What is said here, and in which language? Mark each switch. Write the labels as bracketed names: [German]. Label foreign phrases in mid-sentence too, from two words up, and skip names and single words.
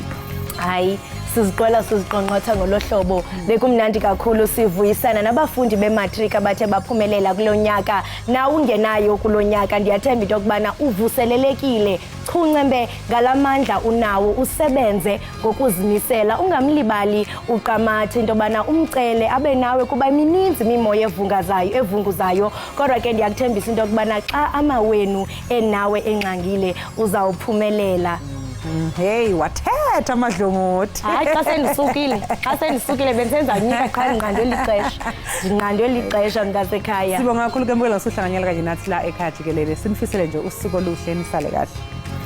[Xhosa] Hayi siziqonqotha ngolohlobo bekumnandi kakhulu sivuyisana nabafundi bematric abathe baphumelela kulonyaka na ungenayo kulonyaka ndiyathemba into kubana uvuselelekile chuncembe ngalamandla unawo usebenze ngokuzimisela ungamlibali uqamathe into bana umcele abe nawe kuba imininzi imimoya evunguzayo kodwa ke ndiyakuthembisa into kubana xa amawenu enawe enqangile uzawuphumelela. Hey, wathetha amadlongothi. Hayi xa sendisukile benzenza nyika qha ndinqandwe lixesha mntasekhaya. [Zulu] Sibonga kakhulu ke mbukela usuhlanganyela kanye nathi la ekhaya Jikelele. Sinifisele nje usuku oluhle nisale kahle.